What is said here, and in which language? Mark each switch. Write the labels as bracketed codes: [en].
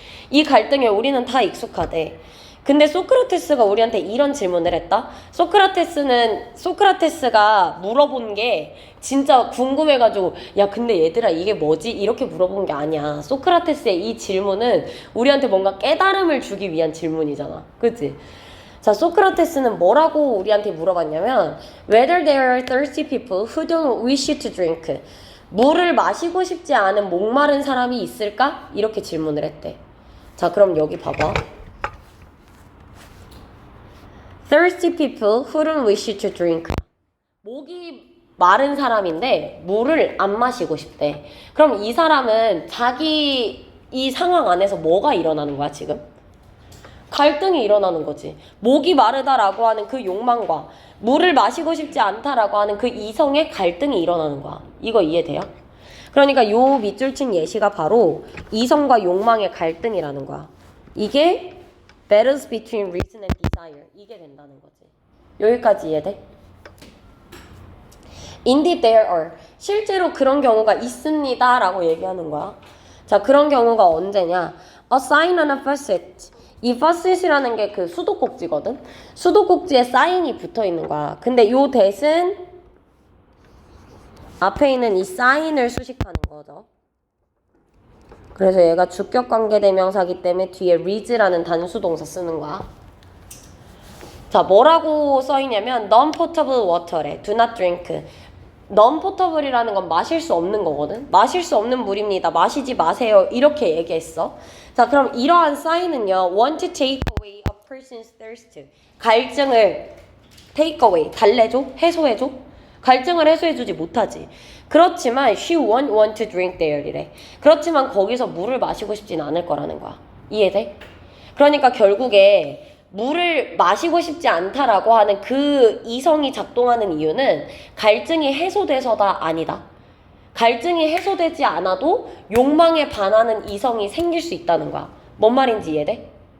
[ko] 이 갈등에 우리는 다 익숙하대. 근데 소크라테스가 우리한테 이런 질문을 했다? 소크라테스가 물어본 게 진짜 궁금해가지고 야 근데 얘들아 이게 뭐지? 이렇게 물어본 게 아니야. 소크라테스의 이 질문은 우리한테 뭔가 깨달음을 주기 위한 질문이잖아. 그치? 자, 소크라테스는 뭐라고 우리한테 물어봤냐면 [en] Whether there are thirsty people who don't wish to drink. [ko] 물을 마시고 싶지 않은 목마른 사람이 있을까? 이렇게 질문을 했대. 자, 그럼 여기 봐봐. [en] Thirsty people who don't wish to drink. [ko] 목이 마른 사람인데 물을 안 마시고 싶대. 그럼 이 사람은 자기 이 상황 안에서 뭐가 일어나는 거야 지금? 갈등이 일어나는 거지. 목이 마르다라고 하는 그 욕망과 물을 마시고 싶지 않다라고 하는 그 이성의 갈등이 일어나는 거야. 이거 이해돼요? 그러니까 요 밑줄 친 예시가 바로 이성과 욕망의 갈등이라는 거야. 이게 [en] battles between reason and desire. [ko] 이게 된다는 거지. 여기까지 이해돼? [en] Indeed there are. [ko] 실제로 그런 경우가 있습니다 라고 얘기하는 거야. 자, 그런 경우가 언제냐? [en] A sign on a faucet. [ko] 이 faucet이라는 게 그 수도꼭지거든? 수도꼭지에 사인이 붙어 있는 거야. 근데 요 that은 앞에 있는 이 사인을 수식하는 거죠. 그래서 얘가 주격관계대명사기 때문에 뒤에 reads라는 단수동사 쓰는 거야. 자, 뭐라고 써있냐면 non-potable water래. [en] do not drink. [ko] non-potable이라는 건 마실 수 없는 거거든. 마실 수 없는 물입니다. 마시지 마세요. 이렇게 얘기했어. 자, 그럼 이러한 사인은요. [en] want to take away a person's thirst. [ko] 갈증을 [en] take away, [ko] 달래줘? 해소해줘? 갈증을 해소해주지 못하지. 그렇지만 [en] she won't want to drink there [ko] 이래. 그렇지만 거기서 물을 마시고 싶진 않을 거라는 거야. 이해돼? 그러니까 결국에 물을 마시고 싶지 않다라고 하는 그 이성이 작동하는 이유는 갈증이 해소돼서다 아니다. 갈증이 해소되지 않아도 욕망에 반하는 이성이 생길 수 있다는 거야. 뭔 말인지 이해돼?